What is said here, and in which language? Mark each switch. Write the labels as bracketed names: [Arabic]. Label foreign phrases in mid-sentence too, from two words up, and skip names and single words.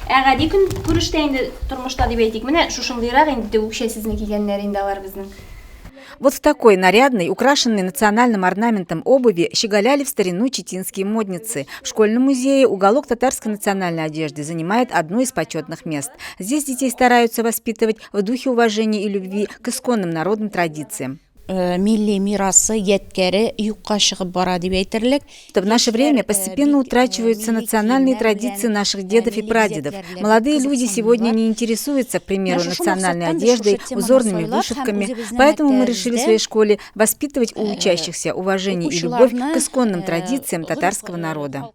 [Tatar] Әгәди көн күрештә инде тормышта дип әйтик. Менә шушындыйрак инде үкчә сезнең кигәннәр инде алар безнең. [Russian] Вот в такой нарядной, украшенной национальным орнаментом обуви щеголяли в старину читинские модницы. В школьном музее уголок татарской национальной одежды занимает одно из почетных мест. Здесь детей стараются воспитывать в духе уважения и любви к исконным народным традициям. [Tatar] Милли мирасы еткәре юкка чыгып бара дип әйтерлек. [Russian] В наше время постепенно утрачиваются национальные традиции наших дедов и прадедов. Молодые люди сегодня не интересуются, к примеру, национальной одеждой, узорными вышивками. Поэтому мы решили в своей школе воспитывать у учащихся уважение и любовь к исконным традициям татарского народа.